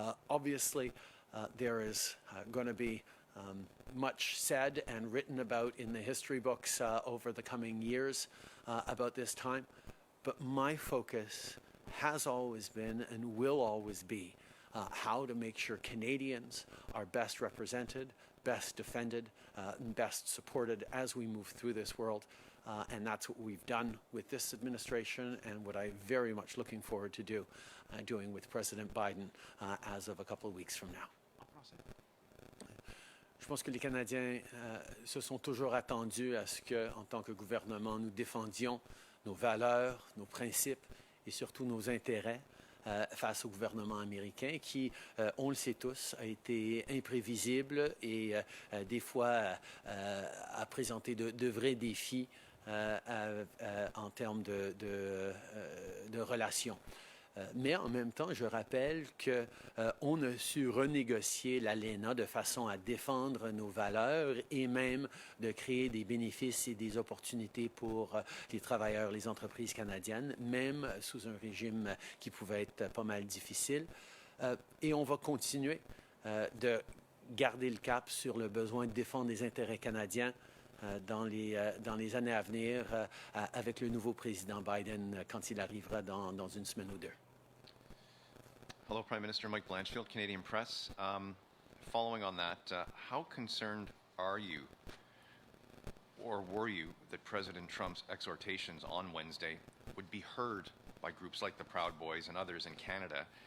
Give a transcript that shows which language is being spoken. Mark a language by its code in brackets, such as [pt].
[en] Obviously, there is going to be much said and written about in the history books over the coming years about this time, but my focus has always been and will always be how to make sure Canadians are best represented, best defended, and best supported as we move through this world. And that's what we've done with this administration and what I'm very much looking forward to doing with President Biden as of a couple of weeks from now. [fr] Je pense que les Canadiens se sont toujours attendus à ce que, en tant que gouvernement, nous défendions nos valeurs, nos principes et surtout nos intérêts face au gouvernement américain qui, on le sait tous, a été imprévisible et des fois a présenté de vrais défis en termes de relations. Mais en même temps, je rappelle qu'on a su renégocier l'ALENA de façon à défendre nos valeurs et même de créer des bénéfices et des opportunités pour les travailleurs, les entreprises canadiennes, même sous un régime qui pouvait être pas mal difficile. Et on va continuer de garder le cap sur le besoin de défendre les intérêts canadiens dans les années à venir avec le nouveau président Biden quand il arrivera dans une semaine ou deux. [en] Hello, Prime Minister Mike Blanchfield, Canadian Press. Following on that, how concerned are you or were you that President Trump's exhortations on Wednesday would be heard by groups like the Proud Boys and others in Canada?